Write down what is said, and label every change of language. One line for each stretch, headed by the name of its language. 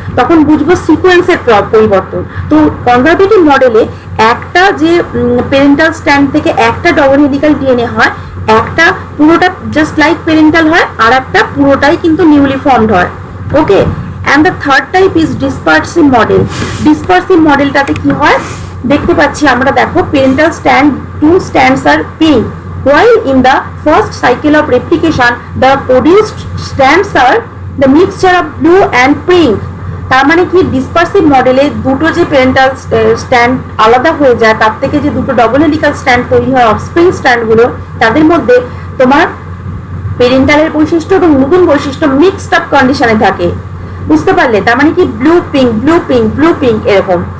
Bangla: তখন বুঝবো সিকোয়েন্সের পরিবর্তন। তো কনজারভেটিভ মডেলে একটা যে পেরেন্টাল স্ট্যান্ড থেকে একটা ডবল হেলিক্যাল ডিএনএ হয়, একটা পুরোটা জাস্ট লাইক পেরেন্টাল হয়, আর একটা পুরোটাই কিন্তু নিউলি ফর্মড হয়।
English: Okay, and the third type is dispersive model.
Bangla: ডিসপারসিভ মডেলটাতে কি হয় দেখতে পাচ্ছি আমরা, দেখো parental stand,
English: 2 strands are pink, while in the first cycle of replication the produced strands are the mixture of blue and pink.
Bangla: তার মানে কি? ডিসপারসিভ মডেলে দুটো যে পেরেন্টাল স্ট্যান্ড আলাদা হয়ে যায়, তার থেকে যে দুটো ডবল হেলিক্যাল স্ট্যান্ড তৈরি হয় অফস্প্রিং স্ট্যান্ডগুলো, তাদের মধ্যে তোমার পেরেন্টালের বৈশিষ্ট্য এবং নতুন বৈশিষ্ট্য মিক্সড আপ কন্ডিশনে থাকে। বুঝতে পারলে? তার মানে কি? Blue pink blue pink blue pink এরকম।